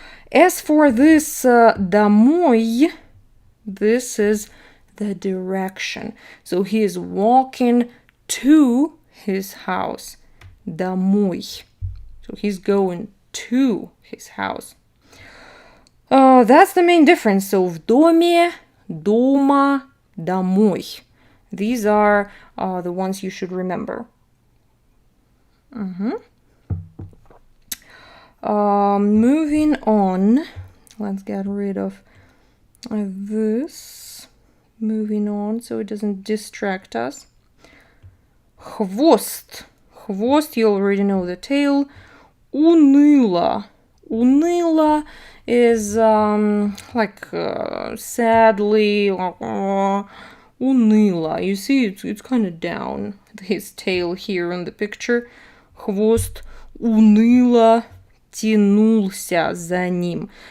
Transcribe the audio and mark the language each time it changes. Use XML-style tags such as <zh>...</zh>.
<en>As for this домой, this is the direction. So he is walking to his house.</en> <ru>Домой.</ru> <en>So he's going to his house. That's the main difference.</en> <ru>So в доме, дома, домой.</ru> <en>These are the ones you should remember. Moving on. Let's get rid of this. Moving on so it doesn't distract us.</en> <ru>Хвост.</ru> <en>Хвост, you already know the tail.</en> <ru>Уныло.</ru> <en>Уныло is sadly. Уныло. You see, it's kind of down. His tail here in the picture.</en> <ru>Хвост уныло тянулся за ним.</ru>